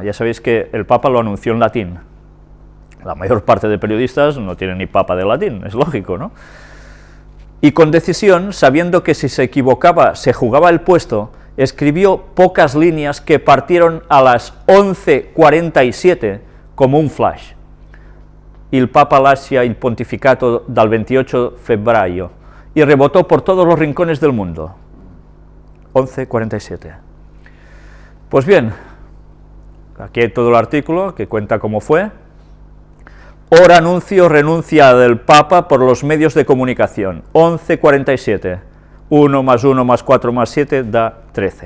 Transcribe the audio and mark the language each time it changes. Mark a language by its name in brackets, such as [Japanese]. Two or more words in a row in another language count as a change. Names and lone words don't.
[Spanish] Ya sabéis que el Papa lo anunció en latín. La mayor parte de periodistas no tienen ni Papa de latín, es lógico, ¿no? Y con decisión, sabiendo que si se equivocaba se jugaba el puesto, escribió pocas líneas que partieron a las 11:47 como un flash. [Italian] Il Papa lascia il pontificato dal 28 febbraio [Spanish] y rebotó por todos los rincones del mundo. 11:47. Pues bien, aquí hay todo el artículo que cuenta cómo fue. Hora anuncio renuncia del Papa por los medios de comunicación. 11:47. 1 más 1 más 4 más 7 da 13.